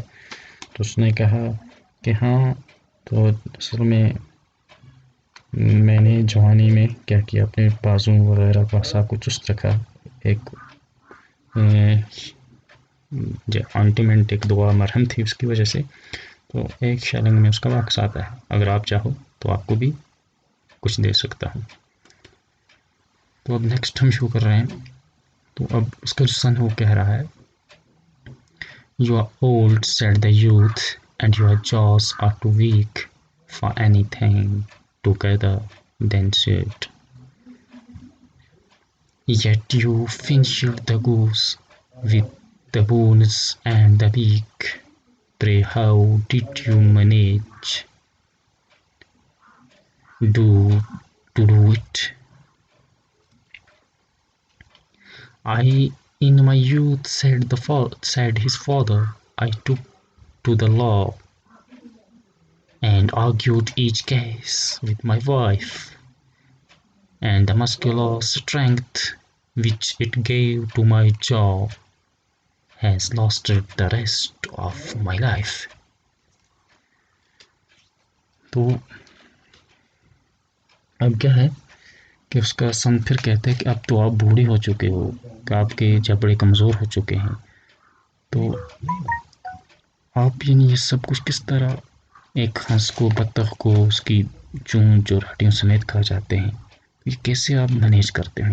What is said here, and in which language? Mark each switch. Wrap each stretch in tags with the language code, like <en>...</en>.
<hi>तो उसने कहा कि हाँ, तो असल में मैंने जवानी में क्या किया, अपने बाजू वगैरह का साथ कुछ चुस्त रखा, एक जो ऑइंटमेंट, एक दवा मरहम थी, उसकी वजह से। तो एक शैलिंग में उसका वाक्स आता है, अगर आप चाहो तो आपको भी कुछ दे सकता हूँ। तो अब नेक्स्ट हम शुरू कर रहे हैं। तो अब उसका जो सन वो कह रहा है,</hi> <en>You are old, said the youth, and your jaws are too weak for anything together than said. Yet you finished the goose with the bones and the beak. Pray, how did you manage to do it? I, in my youth, said his father, I took to the law and argued each case with my wife, and the muscular strength which it gave to my jaw has lasted the rest of my life.</en> <hi>तो अब क्या है कि उसका सन फिर कहता है कि अब तो आप बूढ़े हो चुके हो, कि आपके जबड़े कमज़ोर हो चुके हैं, तो आप ये सब कुछ किस तरह एक हंस को, बत्तख को उसकी चूंच और हड्डियों समेत खा जाते हैं, ये कैसे आप मैनेज करते हो?</hi>